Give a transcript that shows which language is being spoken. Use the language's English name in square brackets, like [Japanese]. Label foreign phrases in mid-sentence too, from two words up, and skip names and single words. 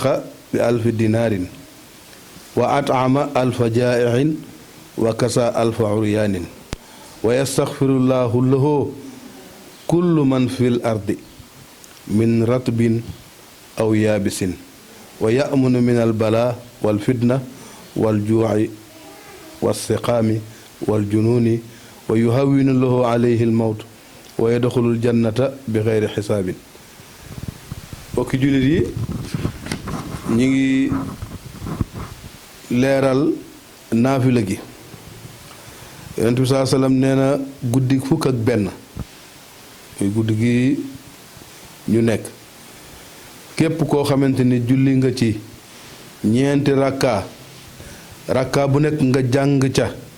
[Arabic] ب1000 دينار وأطعم 1000 جائع وكسى 1000 عريان ويستغفر الله له كل من في الأرض من رطب أو يابس ويأمن من البلاء والفتنة والجوع والسقام والجنون ويهون له عليه الموت ويدخل الجنة بغير حساب. [Wolof] bokki jullit yi ñi ngi leeral naafila gi. Yonent bi saa sallam nee na guddi fukk ak benn muy guddi gi ñu nekk képp koo xamante ni julli nga ci ñeenti rakka bu nekk nga jàng ca